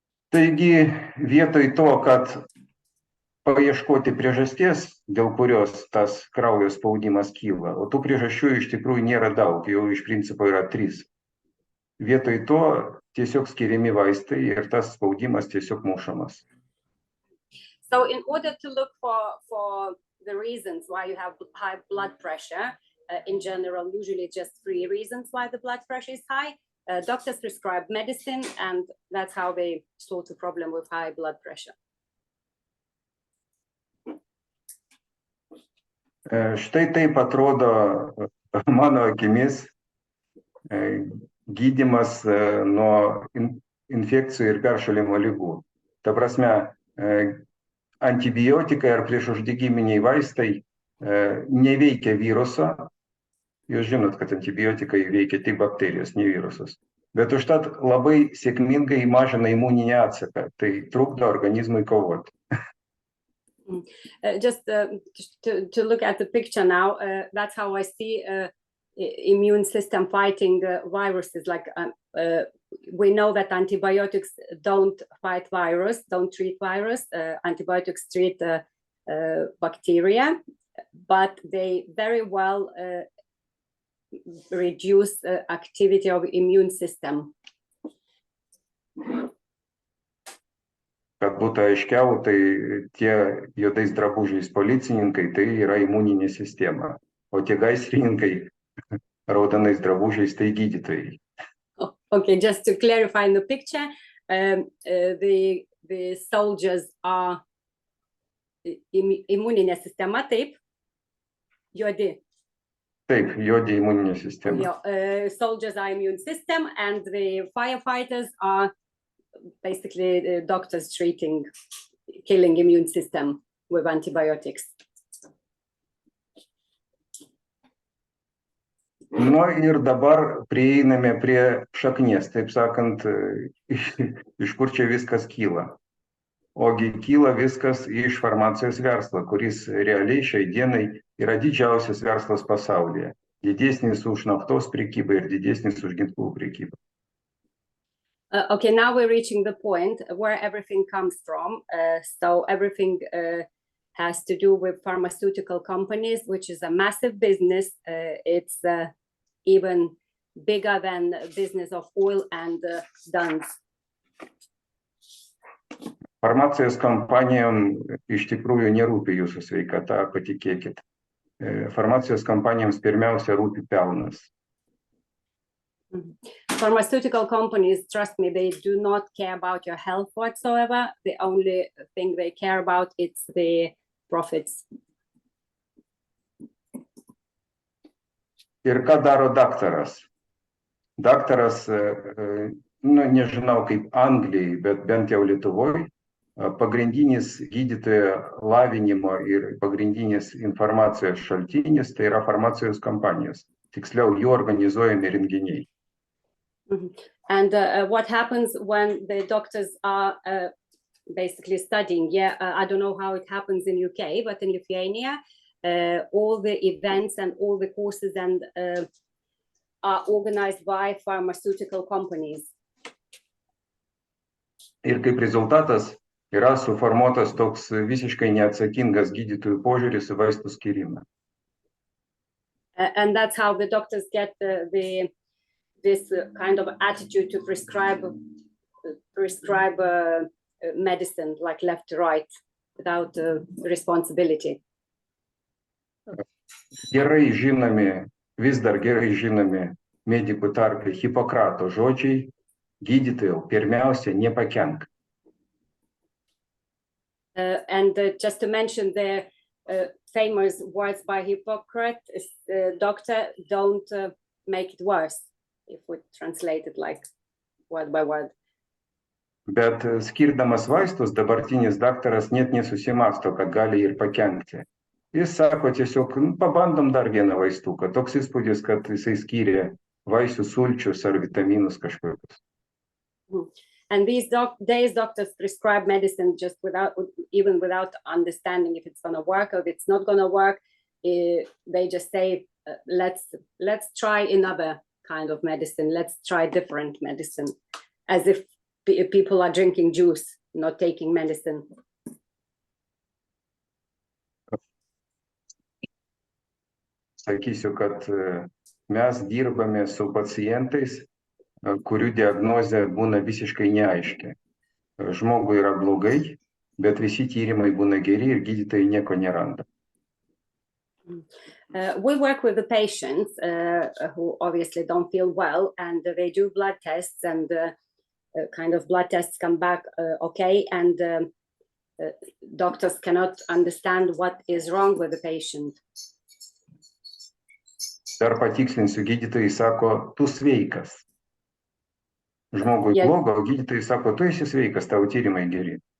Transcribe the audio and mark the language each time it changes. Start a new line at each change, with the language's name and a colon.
Lithuanian: Taigi, vietoj to, kad paieškoti priežasties, dėl kurios tas kraujo spaudimas kyla, o tų priežasčių iš tikrųjų nėra daug, jau iš principo yra 3. Vietoj to tiesiog skiriami vaistai ir tas spaudimas tiesiog mušamas.
English: So in order to look for the reasons why you have high blood pressure, in general, usually just 3 reasons why the blood pressure is high. Doctors prescribe medicine, and that's how they sort the problem with high blood pressure.
Lithuanian: Štai taip atrodo mano akimis gydymas nuo infekcijų ir peršalimo ligų. Ta prasme, antibiotikai ar priešuždegiminiai vaistai neveikia viruso. Jūs žinot, kad antibiotikai veikia tik bakterijos, ne virusas. Bet užtat labai sėkmingai mažina imuninį atsaką. Tai trukdo organizmui kovoti.
English: Just to look at the picture now, that's how I see immune system fighting viruses. Like we know that antibiotics don't fight virus, don't treat virus. Antibiotics treat bacteria, but they very well reduce activity of immune system.
Lithuanian: Kad būtų aiškiau, tai tie juodais drabužiais policininkai, tai yra imuninė sistema, o tie gaisrininkai raudonais drabužiais, tai gydytojai.
English: Okay, just to clarify in the picture, the soldiers are
Lithuanian: imuninė sistema, taip? Juodi. Taip, juodi imuninė sistema.
English: Soldiers are immune system, and the firefighters are basically doctors killing immune system with antibiotics.
Lithuanian: Nu ir dabar prieiname prie šaknies, taip sakant, iš kur čia viskas kyla. Ogi kyla viskas iš farmacijos verslo, kuris realiai šiai dienai yra didžiausias verslas pasaulyje. Didesnis už naftos prekybą ir didesnis už ginklų prekybą.
English: Okay, now we're reaching the point where everything comes from. So everything has to do with pharmaceutical companies, which is a massive business. It's even bigger than the business of oil and guns.
Lithuanian: Farmacijos kompanijom iš tikrųjų nerūpi jūsų sveikata, patikėkit. Farmacijos kompanijoms pirmiausia rūpi pelnas.
English: Pharmaceutical companies, trust me, they do not care about your health whatsoever. The only thing they care about is the profits.
Lithuanian: Ir ką daro daktaras? Daktaras, nežinau kaip Anglijai, bet bent jau Lietuvoj, pagrindinis gydytojo lavinimo ir pagrindinis informacijos šaltinis tai yra farmacijos kompanijos. Tiksliau, jų organizuojami renginiai.
English: And what happens when the doctors are basically studying? I don't know how it happens in UK, but in Lithuania, all the events and all the courses and are organized by pharmaceutical companies.
Lithuanian: Ir kaip rezultatas yra suformuotas toks visiškai neatsakingas gydytojų požiūris į vaistų skyrimą.
English: And that's how the doctors get this kind of attitude to prescribe medicine like left to right without responsibility.
Lithuanian: Gerai žinomi, vis dar gerai žinomi medikų tarpe Hipokrato žodžiai, gydytojau, pirmiausia, nepakenk.
English: And just to mention the famous words by Hippocrates, doctor, don't make it worse, if we translate it like word by word.
Lithuanian: Bet skirdamas vaistus, dabartinis daktaras net nesusimąsto, kad gali ir pakenkti. Jis sako tiesiog, pabandom dar vieną vaistuką. Toks įspūdis, kad jisai skyrė vaisių sulčius ar vitaminus kažkokius.
English: And these days doctors prescribe medicine just without understanding if it's going to work or if it's not going to work. They just say, let's try another kind of medicine. Let's try different medicine, as if people are drinking juice, not taking medicine.
Lithuanian: Sakysiu, kad mes dirbame su pacientais, kurių diagnozė būna visiškai neaiški. Žmogui yra blogai, bet visi tyrimai būna geri ir gydytojai nieko neranda.
English: We work with the patients who obviously don't feel well, and they do blood tests, and kind of blood tests come back okay, and doctors cannot understand what is wrong with the patient.
Lithuanian: Dar patikslinsiu, gydytojai sako, tu sveikas. Žmogui bloga, o gydytojai sako, tu esi sveikas, tavo tyrimai geri.